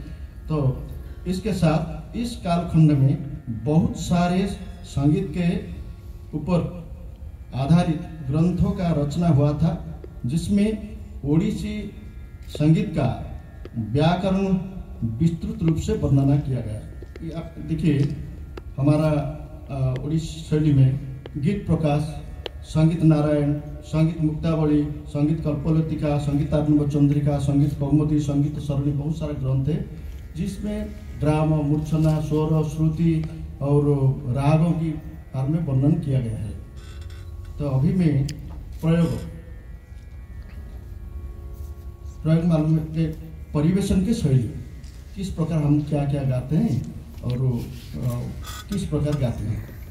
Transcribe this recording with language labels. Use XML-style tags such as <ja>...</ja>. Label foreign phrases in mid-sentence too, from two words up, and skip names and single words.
<hi>तो इसके साथ इस कालखंड में बहुत सारे संगीत के ऊपर आधारित ग्रंथों का रचना हुआ था, जिसमें ओडिसी संगीत का व्याकरण विस्तृत रूप से वर्णना किया गया। आप देखिए, हमारा ओडिसी शैली में गीत प्रकाश, संगीत नारायण, संगीत मुक्तावली, संगीत कल्पलतिका, संगीत आत्मव चंद्रिका, संगीत कौमुदी, संगीत सरणी, बहुत सारे ग्रंथ है जिसमें ड्राम, मूर्छना, स्वर, श्रुति और रागों की बारे में वर्णन किया गया है। तो अभी में प्रयोग मालूम है कि परिवेशन की शैली, किस प्रकार हम क्या क्या गाते हैं और किस प्रकार गाते हैं।</hi>